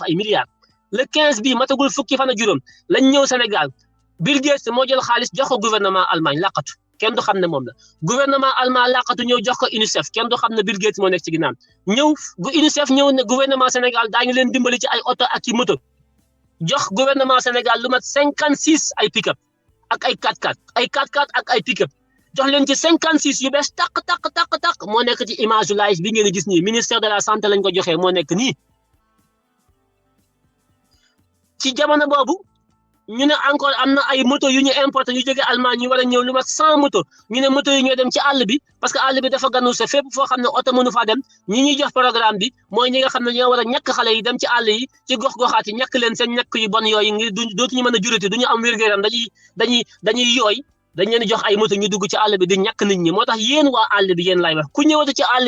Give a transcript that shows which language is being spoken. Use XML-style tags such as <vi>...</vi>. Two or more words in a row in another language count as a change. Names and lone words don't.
<wo>ay milliards le 15 bii matagul fukki fan ak juróom lañ ñëw Sénégal Bill Gates moo jël xaalis jox ko gouvernement Allemagne laqatu kenn du xam ne moom la</wo> <fr>gouvernement allemand</fr> <wo>laqatu ñëw jox ko UNICEF kenn du xam ne Bill Gates moo nekk ci ginnaaw ñëw UNICEF ñëw ne gouvernement Sénégal daañu leen dimbali ci ay oto ak ci moto jox gouvernement Sénégal lu mat 56 ay pick-up ak ay 4x4 ay 4x4 ak ay pick-up jox leen ci 56 yu bees tàq moo nekk ci image live bi ngeen di gis nii</wo> <fr>ministère de la santé</fr> <wo>lañ ko joxee moo nekk nii ci jamono boobu ñu ne encore am na ay moto yu ñu importé yu jóge Allemagne ñu war a ñëw lu mat 100 moto ñu ne moto yi ñoo dem ci àll bi parce que àll bi dafa ganu sa fépp foo xam ne oto mënu faa dem ñi ñuy jox programme bi mooy ñi nga xam ne ñoo war a ñàkk xale yi dem ci àll yi ci gox-goxaat yi ñàkk leen seen ñàkk yu bon yooyu ngir dootuñu mën a jurati duñu am wér-gu-yaram dañuy yooy dañ leen jox ay moto ñu dugg ci àll bi di ñàkk nit ñi moo tax yéen waa àll bi yéen lay wax ku ñëwati ci àll</wo>